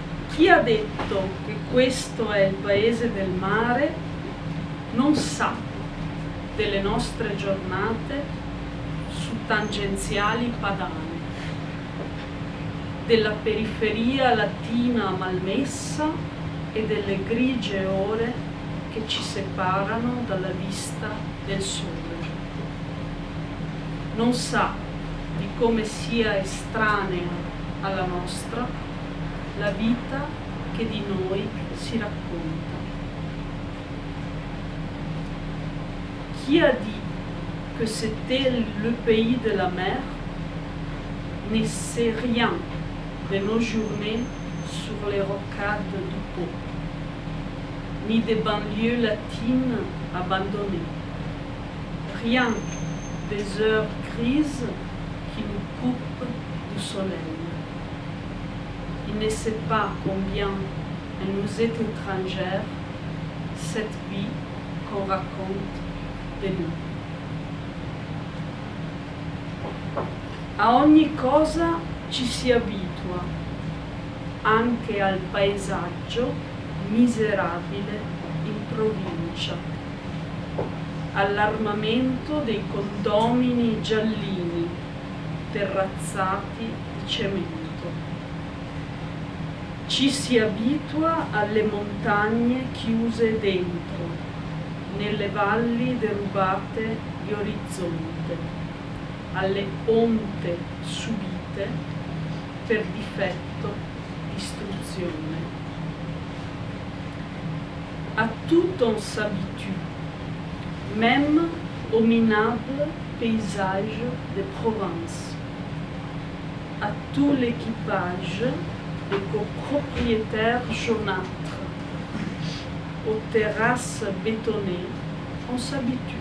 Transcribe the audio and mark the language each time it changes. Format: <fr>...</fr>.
<it>Chi ha detto che questo è il paese del mare non sa delle nostre giornate su tangenziali padane, della periferia latina malmessa e delle grigie ore che ci separano dalla vista del sole. Non sa di come sia estranea alla nostra la vita che di noi si racconta.</it> <fr>Qui a dit que c'était le pays de la mer ne sait rien de nos journées sur les rocades du Pô, ni des banlieues latines abandonnées. Rien des heures grises qui nous coupent du soleil. Il ne sait pas combien elle nous est étrangère, cette vie qu'on raconte de nous.</fr> <it>A ogni cosa ci si abitua, anche al paesaggio miserabile in provincia, all'armamento dei condomini giallini, terrazzati di cemento. Ci si abitua alle montagne chiuse dentro, nelle valli derubate di orizzonte, alle onde subite per difetto distruzione.</it> <fr>À tout on s'habitue, même au minable paysage de Provence, à tout l'équipage des copropriétaires jaunâtres, aux terrasses bétonnées, on s'habitue,</fr>